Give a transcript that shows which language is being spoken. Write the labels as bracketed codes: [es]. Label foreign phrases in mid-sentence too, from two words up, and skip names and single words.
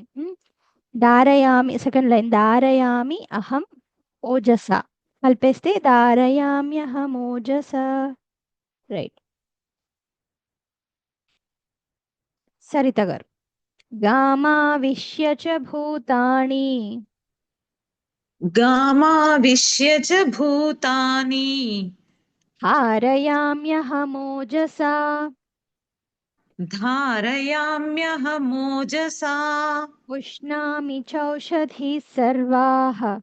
[sa] ధారయామి [en] second line [sa] ధారయామి అహం ఓజస కలిపేస్తే ధారయామి అహం ఓజస. [te] రైట్. సరిత గారు [sa] గామావిశ్య చ భూతాని गामाविश्य च भूतानि ధారయామ్యహమోజసా धारयाम्यहमोजसा पुष्णामि चौषधीः सर्वाः